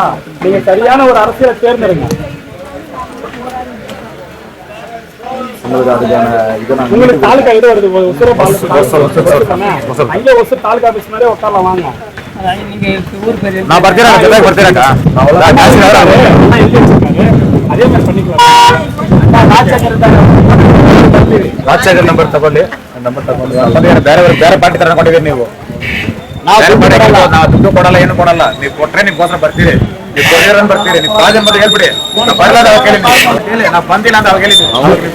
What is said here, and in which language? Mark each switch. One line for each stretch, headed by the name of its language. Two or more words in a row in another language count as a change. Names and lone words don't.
Tamil: நீங்க சரியான ஒரு அரசியலை தேர்ந்தெடுங்க. உங்களுக்கு தாலுகா இது வருது, அங்கே ஒசூர் தாலுகா ஆபீஸ் மாதிரியே உட்காரலாம் வாங்க. அதே மாதிரி பண்ணிக்கலாம்.
Kannada: ರಾಜಶೇಖರ್ ನಂಬರ್ ತಗೊಳ್ಳಿ. ಬೇರೆ ಪಾರ್ಟಿ ತರ ಕೊಟ್ಟಿದ್ದೀರಿ ನೀವು. ನಾವು ದುಡ್ಡು ಕೊಡಲ್ಲ, ಏನು ಕೊಡಲ್ಲ. ನೀವು ಕೊಟ್ರೆ ನಿಮ್ಗೋಸ್ಕರ ಬರ್ತೀರಿ, ನೀವು ಕೊಡಿಯೋರ್ ಬರ್ತೀರಿ. ನೀವು ಕಾಜ್ ಅಂತ ಹೇಳ್ಬಿಡಿ. ಬರಲ್ಲ ಕೇಳಿ, ನಾವು ಬಂದಿಲ್ಲ ಅಂತ ಅವಾಗ ಹೇಳಿದ್ವಿ.